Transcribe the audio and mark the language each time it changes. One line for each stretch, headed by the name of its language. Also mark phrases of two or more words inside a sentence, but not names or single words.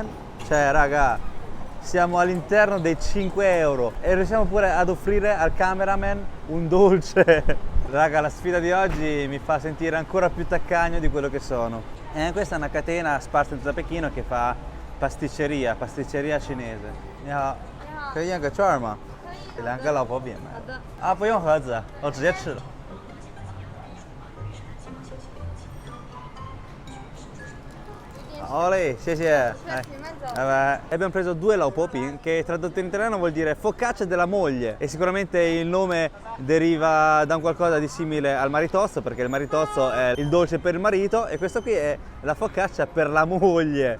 Italian: Cioè raga, siamo all'interno dei 5 euro e riusciamo pure ad offrire al cameraman un dolce. Raga, la sfida di oggi mi fa sentire ancora più taccagno di quello che sono. Questa è una catena sparsa in tutta Pechino che fa pasticceria cinese.
Chinese: 你好，可以验个券吗？给两个老婆饼买。好的。啊，不用盒子，我直接吃了。
Italian: Olè, sì, bye bye. E abbiamo preso due Lao Po Pin, che tradotto in italiano vuol dire focaccia della moglie, e sicuramente il nome deriva da un qualcosa di simile al maritozzo, perché il maritozzo è il dolce per il marito e questo qui è la focaccia per la moglie.